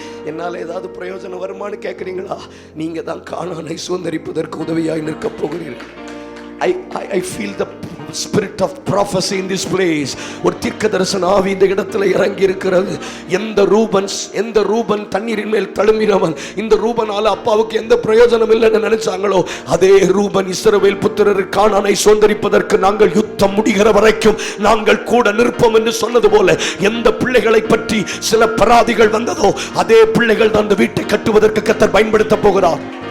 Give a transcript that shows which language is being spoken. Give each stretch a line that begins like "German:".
Tamil: என்னால் ஏதாவது பிரயோஜனம் வருமானு கேட்குறீங்களா? நீங்க தான் கானானை சுதந்தரிப்பதற்கு உதவியாய் நிற்க போகிறீர்கள்.
English: I feel the spirit of prophecy in this place.
Tamil: ஒரு தீர்க்க தரிசன ஆவி இந்த இடத்துல இறங்கி இருக்கிறது. எந்த ரூபன் தண்ணீரின் மேல் தழும்பினவன், இந்த ரூபனால அப்பாவுக்கு எந்த பிரயோஜனம் இல்லைன்னு நினைச்சாங்களோ, அதே ரூபன் இஸ்ரவேல் புத்திரர் கானானை சுதந்தரிப்பதற்கு நாங்கள் யுத்தம் முடிகிற வரைக்கும் நாங்கள் கூட நிற்போம் என்று சொன்னது போல, எந்த பிள்ளைகளை பற்றி சில பராதிகள் வந்ததோ, அதே பிள்ளைகள் தான் அந்த வீட்டை கட்டுவதற்கு கர்த்தர் பயன்படுத்த போகிறார்.